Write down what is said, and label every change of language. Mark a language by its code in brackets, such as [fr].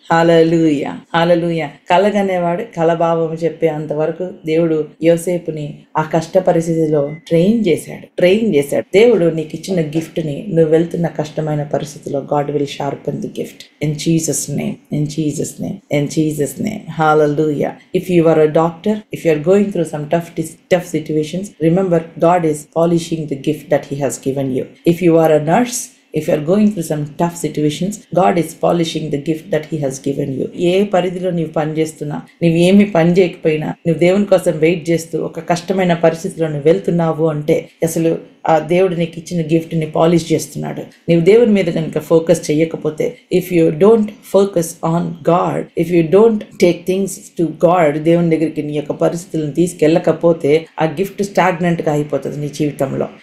[te] హల్లెలూయా, హల్లెలూయా. కలగనేవాడు కలభావం చెప్పే అంతవరకు దేవుడు యోసేపుని ఆ కష్ట పరిస్థితిలో ట్రైన్ చేశాడు. దేవుడు నీకు ఇచ్చిన గిఫ్ట్ ని నువ్వు వెళ్తున్న కష్టమైన పరిస్థితిలో [en] God will sharpen the gift in Jesus name. In Jesus' name. Hallelujah. If you are a doctor, if you are going through some tough situations, remember God is polishing the gift that He has given you. If you are a nurse, if you are going through some tough situations, God is polishing the gift that He has given you. [te] ఏ పరిధిలో నీవు పని చేస్తున్నా, నీవు ఏమి పని చేయకపోయినా, నువ్వు దేవుని కోసం వెయిట్ చేస్తూ ఒక కష్టమైన పరిస్థితిలో నువ్వు వెళ్తున్నావు అంటే అసలు ఆ దేవుడు నీకు ఇచ్చిన గిఫ్ట్ ని పాలిష్ చేస్తున్నాడు. నీవు దేవుని మీద కనుక ఫోకస్ చేయకపోతే, [en] if you don't focus on God, if you don't take things to God, [te] దేవుని దగ్గరికి నీ యొక్క పరిస్థితులను తీసుకెళ్ళకపోతే ఆ గిఫ్ట్ స్టాగ్నెంట్ గా అయిపోతుంది నీ జీవితంలో.